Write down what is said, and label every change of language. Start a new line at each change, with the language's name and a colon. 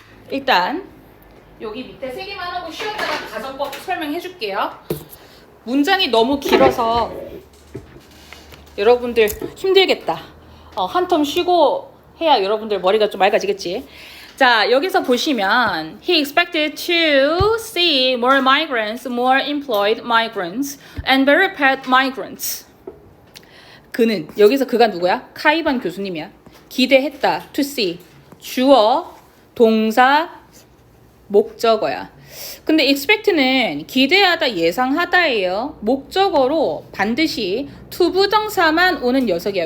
Korean: 일단 여기 밑에 3개만 하고 쉬었다가 가정법 설명해 줄게요. 문장이 너무 길어서 여러분들 힘들겠다. 한 텀 쉬고 해야 여러분들 머리가 좀 맑아지겠지. 자, 여기서 보시면
English: He expected to see more migrants, more employed migrants, and better paid migrants.
Korean: 그는, 여기서 그가 누구야? 카이반 교수님이야. 기대했다, to see. 주어, 동사, 목적어야. 근데 expect는 기대하다, 예상하다예요. 목적어로 반드시 투부정사만 오는 녀석이야.